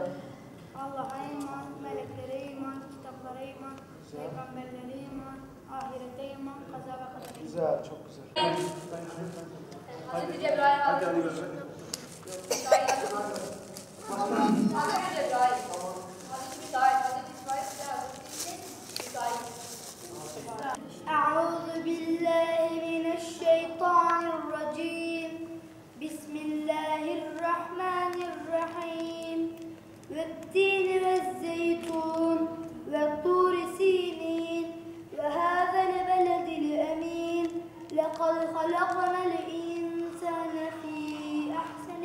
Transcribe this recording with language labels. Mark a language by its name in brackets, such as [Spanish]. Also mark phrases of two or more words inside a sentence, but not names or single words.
[Turkish] Allah'a iman, meleklere iman, kitaplara iman, peygamberlere iman, ahirete iman, kaza ve kadere. Güzel. Çok güzel. Hazreti Cebrail Hadi Ali Gözü. Hazreti Cebrail, Hazreti İsmail, Hazreti İsmail. [Arabic] أعوذ بالله من الشيطان الرجيم بسم الله الرحمن الرحيم والتين والزيتون والطور سينين وهذا البلد الأمين لقد خلقنا الإنسان في أحسن